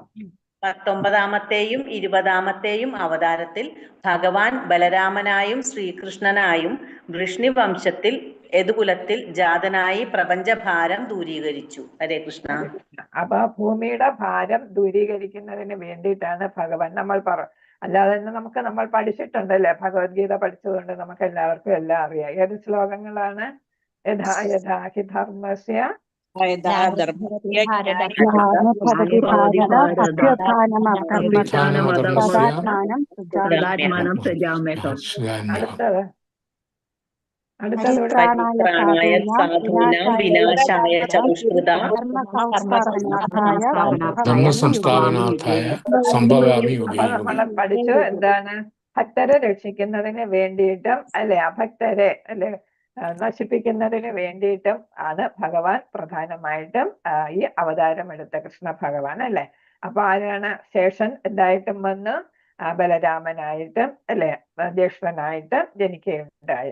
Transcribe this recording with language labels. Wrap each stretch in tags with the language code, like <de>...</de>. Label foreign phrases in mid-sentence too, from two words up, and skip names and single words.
<ml>19ാമത്തെയും 20ാമത്തെയും അവതാരത്തിൽ ഭഗവാൻ ബലരാമനായും ശ്രീകൃഷ്ണനായും വൃഷ്ണി വംശത്തിൽ യദുകുലത്തിൽ ജാതനായി പ്രപഞ്ചഭാരം ദൂരീകരിച്ചു.</ml> <sa>ഹരേ കൃഷ്ണ.</sa> <ml>അപ്പൊ ഭൂമിയുടെ ഭാരം ദൂരീകരിക്കുന്നതിന് വേണ്ടിയിട്ടാണ് ഭഗവാൻ അല്ലാതെ തന്നെ നമ്മൾ പഠിച്ചിട്ടുണ്ടല്ലേ, ഭഗവത്ഗീത പഠിച്ചതുകൊണ്ട് നമുക്ക് എല്ലാവർക്കും എല്ലാം അറിയാം. ഏത് ശ്ലോകങ്ങളാണ്?</ml> <sa>യഥാ യഥാ ഹി ധർമ്മസ്യ അടുത്തത് പരിത്രാണായ സാധൂനാം വിനാശായ ച ദുഷ്കൃതാം ധർമ്മസംസ്ഥാപനാർത്ഥായ സംഭവാമി യുഗേ യുഗേ.</sa> <ml>നമ്മൾ പഠിച്ചു എന്താണ്? ഭക്തരെ രക്ഷിക്കുന്നതിന് വേണ്ടിയിട്ടും അല്ലെ അഭക്തരെ അല്ലെ നശിപ്പിക്കുന്നതിന് വേണ്ടിയിട്ടും ആണ് ഭഗവാൻ പ്രധാനമായിട്ടും ഈ അവതാരം എടുത്ത കൃഷ്ണ ഭഗവാൻ അല്ലെ. അപ്പൊ ആരാണ് ശേഷൻ എന്തായിട്ടും വന്ന് ബലരാമനായിട്ടും അല്ലെ ജ്യേഷ്ഠനായിട്ട് ജനിക്കുകയുണ്ടായി.</ml>